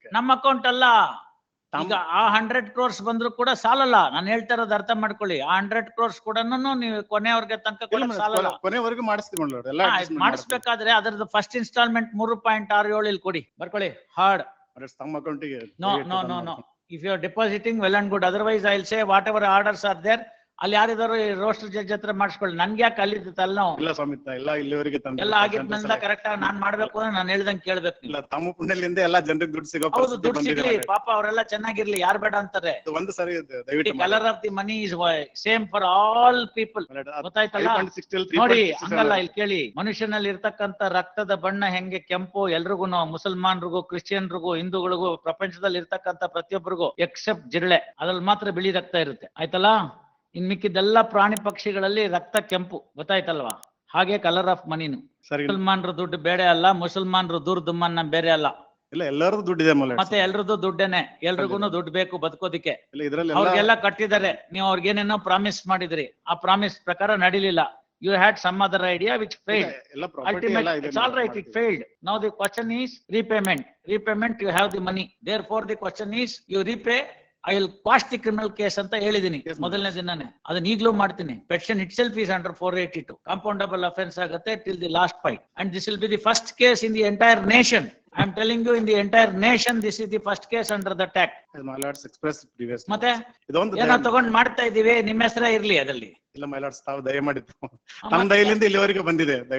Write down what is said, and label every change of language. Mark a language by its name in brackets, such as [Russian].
[Kannada] ನಮ್ಮ ಅಕೌಂಟ್ ಅಲ್ಲ. ಈಗ ಆ 100 crores ಬಂದ್ರು ಕೂಡ ಸಾಲಲ್ಲ. ನಾನು ಹೇಳ್ತಾ ಇರೋದು ಅರ್ಥ ಮಾಡ್ಕೊಳ್ಳಿ. ಆ 100 crores ಕೂಡ ನೀವು ಕೊನೆಯವ್ರಿಗೆ ತನಕ ಕೊಡಕ್ ಸಾಲಲ್ಲ. ಕೊನೆವರೆಗೂ ಮಾಡಿಸ್ತೀವಿ my lord. ಎಲ್ಲ ಮಾಡಿಸ್ಬೇಕಾದ್ರೆ ಅದರದ್ದು ಫಸ್ಟ್ ಇನ್ಸ್ಟಾಲ್ಮೆಂಟ್ 3.67 ಇಲ್ಲಿ ಕೊಡಿ, ಬರ್ಕೊಳ್ಳಿ ಹಾರ್ಡ್. ತಮ್ಮ ಅಕೌಂಟಿಗೆ. No. [English] If you are depositing, well and good. Otherwise, I will say whatever orders are there, [Kannada] ಅಲ್ಲಿ ಯಾರಿದಾರು ರೋಸ್ಟರ್ ಜಡ್ಜ್ ಹತ್ರ ಮಾಡಿಸ್ಕೊಳ್ಳಿ. ನನ್ಗೆ ಯಾಕೆ ಅಲ್ಲಿದ್ದು ತಲೆನೋವು? ಇಲ್ಲ ಸ್ವಾಮಿ, ಎಲ್ಲ ಇಲ್ಲಿವರೆಗೆ ಎಲ್ಲ ಆಗಿದ್ಮೇಲೆ ಕರೆಕ್ಟ್ ಆಗಿ ನಾನ್ ಮಾಡ್ಬೇಕು ಅಂದ್ರೆ ನಾನು ಹೇಳ್ದಂಗೆ ಕೇಳ್ಬೇಕು. ಇಲ್ಲ, ತಮ್ಮ ಪುಣ್ಯದಿಂದ ಎಲ್ಲ ಜನರಿಗೆ ದುಡ್ಡು ಸಿಗೋ ಹೌದು, ದುಡ್ಡು ಸಿಗ್ಲಿ, ಪಾಪ ಅವರೆಲ್ಲ ಚೆನ್ನಾಗಿರ್ಲಿ, ಯಾರು ಬೇಡ ಅಂತಾರೆ. ಒಂದು ಸರಿ ದಯವಿಟ್ಟು [English] Colour of the money is same for all people. [Kannada] ಗೊತ್ತಾಯ್ತಲ್ಲ? ನೋಡಿ, ಹಂಗಲ್ಲ. ಇಲ್ಲಿ ಕೇಳಿ, ಮನುಷ್ಯನಲ್ಲಿ ಇರ್ತಕ್ಕಂತ ರಕ್ತದ ಬಣ್ಣ ಹೆಂಗೆ ಕೆಂಪು ಎಲ್ರಿಗೂ, ಮುಸಲ್ಮಾನ್ರಿಗೂ, ಕ್ರಿಶ್ಚಿಯನ್ರಿಗೂ, ಹಿಂದೂಗಳಿಗೂ, ಪ್ರಪಂಚದಲ್ಲಿ ಇರ್ತಕ್ಕಂತ ಪ್ರತಿಯೊಬ್ಬರಿಗೂ ಎಕ್ಸೆಪ್ಟ್ ಜಿರಳೆ, ಅದ್ರಲ್ಲಿ ಮಾತ್ರ ಬಿಳಿ ರಕ್ತ ಇರುತ್ತೆ. ಆಯ್ತಲ್ಲ? ಇನ್ ಮಿಕ್ಕಿದ್ದೆಲ್ಲ ಪ್ರಾಣಿ ಪಕ್ಷಿಗಳಲ್ಲಿ ರಕ್ತ ಕೆಂಪು, ಗೊತ್ತಾಯ್ತಲ್ವಾ? ಹಾಗೆ ಕಲರ್ ಆಫ್ ಮನಿನು. ಸರ್ ಮುಸಲ್ಮಾನ್ರ ದುಡ್ಡು ಬೇರೆ ಅಲ್ಲ, ಮುಸಲ್ಮಾನ್ರು ದುರ್ದುಮ್ಮನ್ನ ಬೇರೆ ಅಲ್ಲ. ಇಲ್ಲ ಎಲ್ಲರದು ದುಡ್ಡಿದೆ ಮಲ್ಲ ಮತ್ತೆ ಎಲ್ರದ್ದು ದುಡ್ಡೇನೆ, ಎಲ್ರಿಗೂನು ದುಡ್ಡು ಬೇಕು ಬದುಕೋದಿಕ್ಕೆ. ಇಲ್ಲ ಇದ್ರಲ್ಲಿ ಅವ್ರಿಗೆಲ್ಲ ಕಟ್ಟಿದ್ದಾರೆ, ನೀವು ಅವ್ರಿಗೇನೇನೋ ಪ್ರಾಮಿಸ್ ಮಾಡಿದ್ರಿ, ಆ ಪ್ರಾಮಿಸ್ ಪ್ರಕಾರ ನಡಿಲಿಲ್ಲ. [English] You had some other idea which failed. [Kannada] ಎಲ್ಲ ಪ್ರಾಪರ್ಟಿ ಎಲ್ಲ [English] Ultimately, [Kannada] ಇದೆ. [English] it's all right, it failed. Now the question is repayment. Repayment, you have the money. Therefore, the question is you repay. I will quash the criminal case [Kannada] ಅಂತ ಹೇಳಿದೀನಿ ಮೊದಲನೇ ದಿನನೇ. ಅದನ್ನ ಈಗಲೂ ಮಾಡ್ತೀನಿ. [English] Petition itself is under 482. Compoundable offense ಆಗುತ್ತೆ till the last fight. And this will be the first case in the entire nation. I am telling you, in the entire nation, this is the first case under the act. My lords expressed previously. [Kannada] ಮತ್ತೆ ಇದೊಂದು ಏನೋ ತಗೊಂಡ್ ಮಾಡ್ತಾ ಇದೀವಿ, ನಿಮ್ಮ ಹೆಸರೇ ಇರ್ಲಿ ಅದಲ್ಲಿ. ಇಲ್ಲ ಮೈ ಲಾರ್ಡ್ಸ್, ತಾವು ದಯ ಮಾಡಿದ್ದು ನಮ್ಮ ದಯಲಿಂದ ಇಲ್ಲಿವರೆಗೆ ಬಂದಿದೆ.